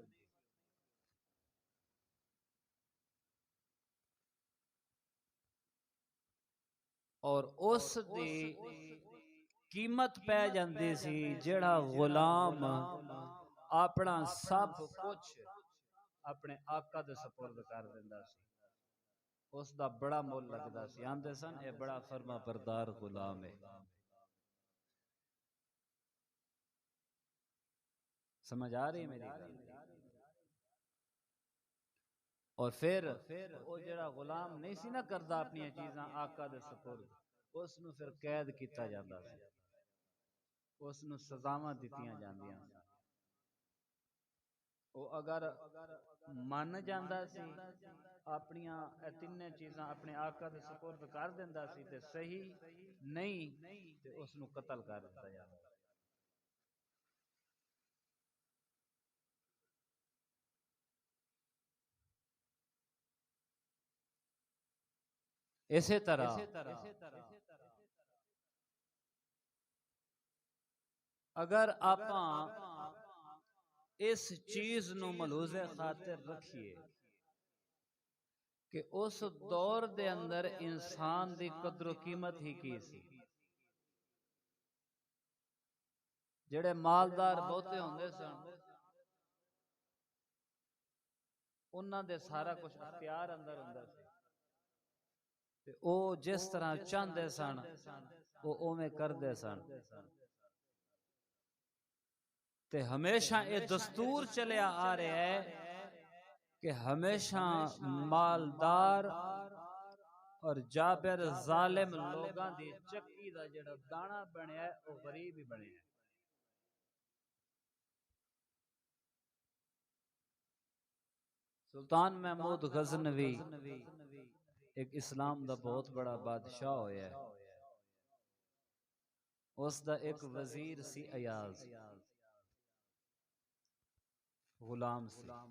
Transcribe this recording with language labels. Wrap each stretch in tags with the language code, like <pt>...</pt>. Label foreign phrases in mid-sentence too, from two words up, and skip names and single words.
<pa>اور اس دی قیمت پہ جاندی سی جیڑا غلام اپنا سب کچھ اپنے آقا دے سپرد کر دیندا سی، اس دا بڑا مول لگدا سی، آندے سن اے بڑا فرما بردار غلام ہے۔ سمجھ آ رہی میری گل؟ اور پھر او جڑا غلام نہیں سی نہ کردا اپنی چیزاں آقا دے سپرد، اس نو پھر قید کیتا جاندا سی، اس نو سزاواں دتیاں جاندیاں سی۔ او اگر من جاندا سی اپنیاں تینے چیزاں اپنے آقا دے سپرد کر دیندا سی تے صحیح، نہیں تے اس نو قتل کر دتا جاندا۔ اسی طرح اگر آپاں اس چیز نو ملحوظ خاطر رکھیے کہ اس دور دے اندر انسان دی قدر و قیمت ہی کی سی، جڑے مالدار بہتے ہوندے سن انہاں دے سارا کچھ اختیار اندر ہوندا سی تے او جس طرح چاہندے سن او اوویں کردے سن، تے ہمیشہ اے دستور چلیا آ رہا ہے کہ ہمیشہ مالدار اور جابر ظالم لوگاں دی چکی دا جڑا دانا بنیا ہے وہ غریب ہی بنیا ہے۔ سلطان محمود غزنوی ایک اسلام دا بہت بڑا بادشاہ ہویا ہے، اس دا ایک وزیر سی ایاز، غلام سی۔</pa>